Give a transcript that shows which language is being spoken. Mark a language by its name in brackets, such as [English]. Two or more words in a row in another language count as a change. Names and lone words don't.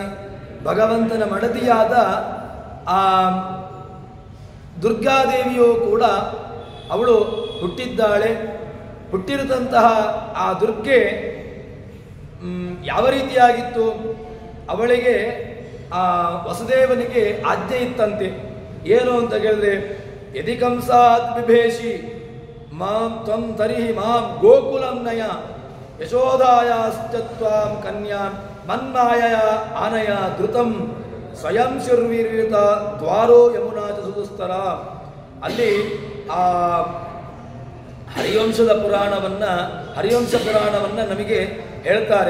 [Kannada] ಭಗವಂತನ ಮಡದಿಯಾದ ಆ ದುರ್ಗಾದೇವಿಯೂ ಕೂಡ ಅವಳು ಹುಟ್ಟಿದ್ದಾಳೆ. ಹುಟ್ಟಿರದಂತಹ ಆ ದುರ್ಗೆ ಯಾವ ರೀತಿಯಾಗಿತ್ತು, ಅವಳಿಗೆ ಆ ವಸುದೇವನಿಗೆ ಆಜ್ಞೆ ಇತ್ತಂತೆ. ಏನು ಅಂತ ಕೇಳಿದ್ರೆ, [Sanskrit] ಯದಿ ಕಂಸಾತ್ ಬಿಭೇಷಿ ಮಾಂ ತ್ವಂ ತರಿಹಿ ಮಾಂ ಗೋಕುಲಂ ನಯ ಯಶೋಧಾಯಾಶ್ಚತ್ವಾಂ ಕನ್ಯಾಂ ಮನ್ಮಾಯಯ ಆನಯ ಧೃತಂ ಸ್ವಯಂ ಶುರ್ವೀರ್ಯುತ ದ್ವಾರೋ ಯಮುನಾ ಚ ಸುದುಸ್ತರ. [Kannada] ಅಲ್ಲಿ ಆ ಹರಿವಂಶ ಪುರಾಣವನ್ನು ನಮಗೆ ಹೇಳ್ತಾರೆ.